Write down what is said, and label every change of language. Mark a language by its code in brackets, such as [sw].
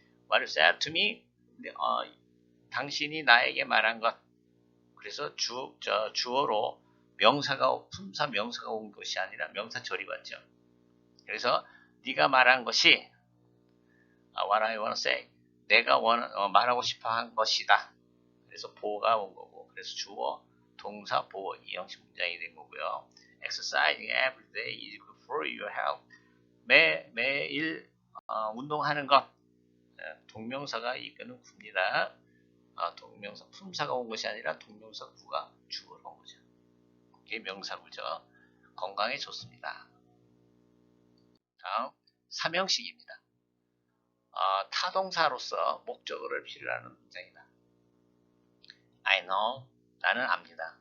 [en] What you said to me [ko] 당신이 나에게 말한 것 그래서 주어로 품사 명사가 온 것이 아니라 명사 절이 왔죠. 그래서 네가 말한 것이 [en] what I want to say [ko] 내가 말하고 싶어 한 것이다. 그래서 보어가 온 거고 그래서 주어 동사 보어 2형식 문장이 된 거고요. [en] Exercising every day is good for your health [ko] 매일 운동하는 것 동명사가 이끄는 구입니다. 동명사 품사가 온 것이 아니라 동명사 구가 주어로 온 거죠. 이게 명사구죠. 건강에 좋습니다. 다음 3형식입니다. 타동사로서 목적어를 필요로 하는 문장이다. [en] I know [ko] 나는 압니다.